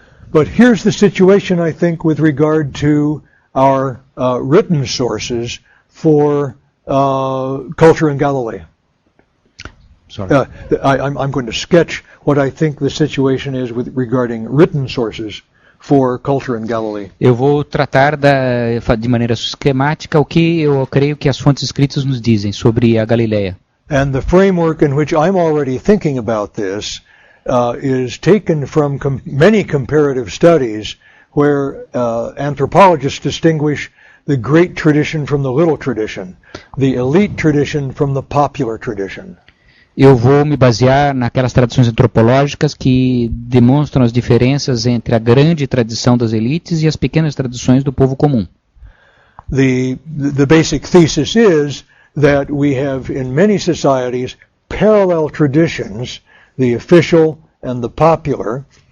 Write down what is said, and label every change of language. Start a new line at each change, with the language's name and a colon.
English: But here's the situation, I think, with regard to our written sources for culture in Galilee. Sorry. I'm going to sketch what I think the situation is with regarding written sources for culture in Galilee.
Portuguese: Eu vou tratar de maneira esquemática o que eu creio que as fontes escritas nos dizem sobre a Galileia.
English: And the framework in which I'm already thinking about this is taken from many comparative studies where anthropologists distinguish the great tradition from the little tradition, the elite tradition from the popular tradition.
Portuguese: Eu vou me basear naquelas tradições antropológicas que demonstram as diferenças entre a grande tradição das elites e as pequenas tradições do povo comum.
English: The basic thesis is that we have in many societies parallel traditions, the official and the popular.